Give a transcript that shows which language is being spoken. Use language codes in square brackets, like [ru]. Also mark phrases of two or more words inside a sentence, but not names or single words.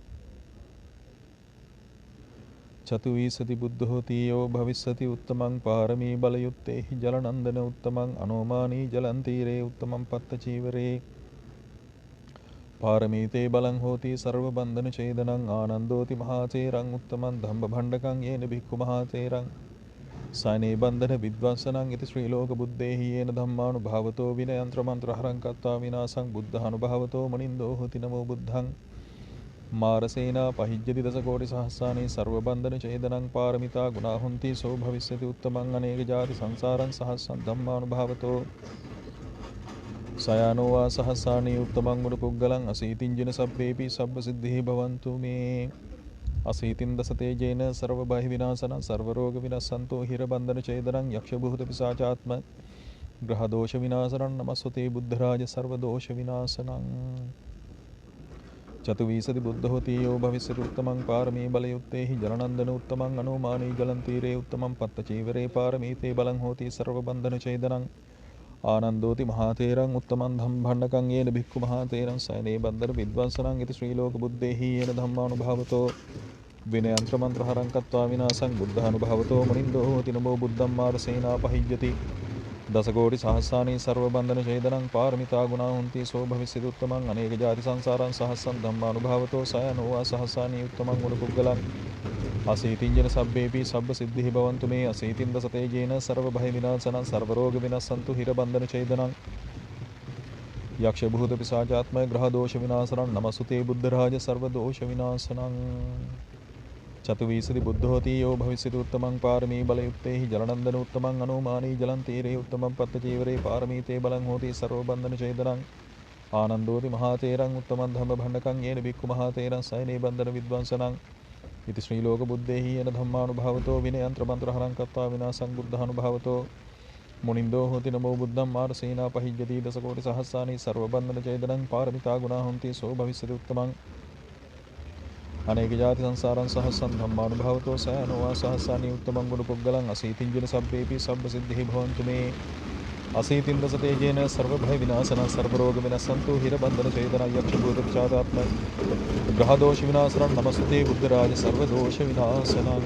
[pi] චතුවීසති බුද්ධෝති යෝ භවිස්සති උත්තමං පාරමී බලයුත්තේහි ජලනන්දන උත්තමං අනෝමානී ජලන්තීරේ උත්තමං පත්ත චීවරේ පාරමීතේ බලං හෝති සර්ව බන්ධන ඡේදනං ආනන්දෝති මහාතේරං උත්තමං ධම්ම භණ්ඩකං යේන භික්ඛු මහාතේරං සානේ බන්ධන විද්වංසනං ඉති ශ්‍රී ලෝක බුද්දේහි යේන ධම්මානුභාවතෝ විනයන්ත්‍ර මන්ත්‍ර හරං කତ୍වා විනාසං බුද්ධානුභාවතෝ මනින්දෝ හොති නමෝ බුද්ධං මාරසේනා පහිජ්ජති දස කෝටි සහස්සානී සර්ව බන්ධන ඡේදනං පාරමිතා ගුණා හොಂತಿ සෝ භවිස්සති උත්තමං අනේක ජාති සංසාරං සහස්සං ධම්මානුභාවතෝ සයානෝ වා සහස්සානී උත්තමං ගුණ පුග්ගලං අසීතින්ජන සබ්බේපි සබ්බ සිද්ධිහි භවන්තු මේ. අසීතින් දසතේජේන සර්ව බහි විනාශනං සර්ව රෝග විනස්සන්තෝ හිර බන්ධන ඡේදනං යක්ෂ භූත පිසාචාත්ම ග්‍රහ දෝෂ විනාශනං නමස්සතේ බුද්ධ රාජ සර්ව දෝෂ විනාශනං. චතුවීසති බුද්ධෝති යෝ භවිස්සති උත්තමං පාරමී බලයුත්තේහි ජලනන්දන උත්තමං අනෝමානී ජලන්තීරේ උත්තමං පත්ත චීවරේ පාරමීතේ බලං හෝති සර්ව බන්ධන ඡේදනං ආනන්දෝති මහාතේරං උත්තමං ධම්මභණ්ඩකං යේන භික්ඛු මහාතේරං සයනේ බන්ධන විද්වංසනං ඉති ශ්‍රී ලෝක බුද්දේහි යේන ධම්මානුභාවතෝ විනයන්ත්‍ර මන්ත්‍ර හරං කତ୍වා විනාසං බුද්ධානුභාවතෝ මුනින්දෝ හෝති නමෝ බුද්ධං මාරසේනා පහිජ්ජති දස කෝටි සහස්සානී සර්ව බන්ධන ඡේදනං පාරමිතා ගුණා හොಂತಿ සෝ භවිස්සති උත්තමං අනේක ජාති සංසාරං සහස්සං ධම්මානුභාවතෝ සයනෝ වා සහස්සානී උත්තමං ගුණ පුග්ගලං අසීතින්ජන සබ්බේපි සබ්බ සිද්ධිහි භවන්තු මේ. අසීතින් දසතේජේන සර්ව භය විනාශනං සර්ව රෝග විනස්සන්තු හිර බන්ධන ඡේදනං යක්ෂ භූත පිසාචාත්ම ග්‍රහ දෝෂ විනාශනං නමස්සතේ බුද්ධ රාජ සර්ව දෝෂ විනාශනං. චතුවීසති බුද්ධෝති යෝ භවිස්සති උත්තමං පාරමී බලයුත්තේහි ජලනන්දන උත්තමං අනෝමානී ජලන්තීරේ උත්තමං පත්ත චීවරේ පාරමීතේ බලං හෝති සර්ව බන්ධන ඡේදනං ආනන්දෝති මහාතේරං උත්තමං ධම්ම භණ්ඩකං යේන භික්ඛු මහාතේරං සයනේ බන්ධන විද්වංසනං ඉති ශ්‍රී ලෝක බුද්දේහි යේන ධම්මානුභාවතෝ විනයන්ත්‍ර මන්ත්‍ර හරං කତ୍වා විනාසං බුද්ධානුභාවතෝ මුනින්දෝ හෝති නමෝ බුද්ධං මාරසේනා පහිජ්ජති දස කෝටි සහස්සානී සර්ව බන්ධන ඡේදනං පාරමිතා ගුණා හොಂತಿ සෝ භවිස්සති උත්තමං අනේක ජාති සංසාරං සහස්සං ධම්මානුභාවතෝ සයනෝ වා සහස්සානී උත්තමං ගුණ පුග්ගලං අසීතින්ජන සබ්බේපි සබ්බ සිද්ධිහි භවන්තු මේ. අසීතින් දසතේජේන සර්ව භය විනාශනං සර්ව රෝග විනස්සන්තු හිර බන්ධන ඡේදනං යක්ෂ භූත පිසාචාත්ම ග්‍රහ දෝෂ විනාශනං නමස්සතේ බුද්ධ රාජ සර්ව දෝෂ විනාශනං.